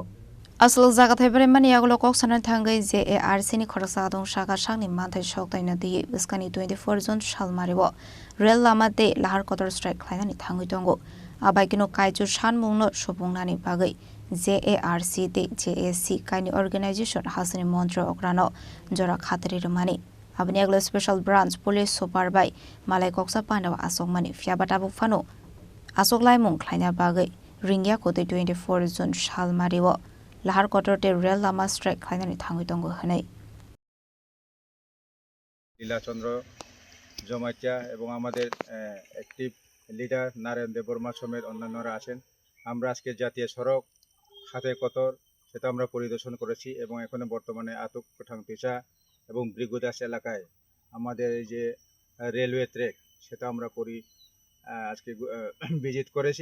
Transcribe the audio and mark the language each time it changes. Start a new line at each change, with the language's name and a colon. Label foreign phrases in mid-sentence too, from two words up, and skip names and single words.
Kok Borok: Asal zagat hebere mani aglo kok sanan thangai JARC ni khorsa adong shaka shangni manthai shoktai na di biskani 24 June Shalmare Rail Lama Day Lahar Kotor Strike Clanani Thangui Tongo Abaikino Kaichu Shanmungno Shobungnani Bagai JARC de JAC kaini organization hasani montra okrano jora khatari rumani abni aglo
English: special branch police super
Kok Borok: by malai koksa pandawa asok mani fiabata bu fano asok laimung khlaina bagai ringya kote 24 June Shalmariwo Lahar Kotorte Rail Lama Strike khlainani thangui tongo hanai
Bangla: লীলা চন্দ্র জমাইয়া এবং আমাদের
English: active leader
Bangla: নারায়ণ দেববর্মা সমেত অন্যান্যরা আছেন। আমরা আজকে জাতীয় সড়ক হাতে কতর সেটা আমরা পরিদর্শন করেছি এবং এখন বর্তমানে আতক ঠাংপিসা এবং ব্রিগুদাস এলাকায় আমাদের এই যে
English: railway track
Bangla: সেটা আমরা আজকে ভিজিট করেছি।